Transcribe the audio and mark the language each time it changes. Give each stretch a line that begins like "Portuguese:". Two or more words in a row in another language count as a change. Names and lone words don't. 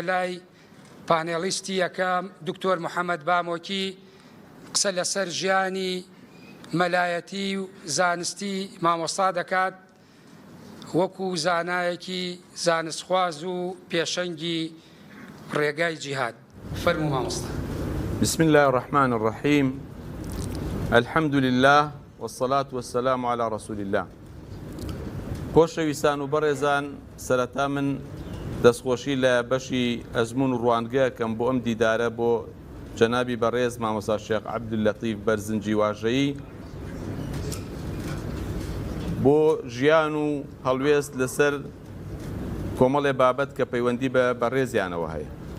Central Kurdish: لای پانێلیستی یەکەم دکتۆر محەممەد بامۆکی قسە لەسەر ژیانی مەلایەتی و زانستی مامۆستا دەکات وەکو زانایەکی زانستخواز و پێشەنگی ڕێگای جیهاد. فەرموو مامۆستا.
Arabic: بسم الله الرحمن الرحيم الحمد لله والصلاة والسلام على رسول الله.
Central Kurdish: خۆشەویستان و بەڕێزان، سەرەتا من دەستخۆشی لە بەشی ئەزمون و ڕوانگەکەم بۆ ئەم دیدارە بۆ جەنابی بەڕێز مامۆستا شێخ عەبدولەتیف بەرزنجی واژەیی بۆ ژیان و هەڵوێست لەسەر کۆمەڵێ بابەت کە پەیوەندی بە بەڕێزیانەوە هەیە.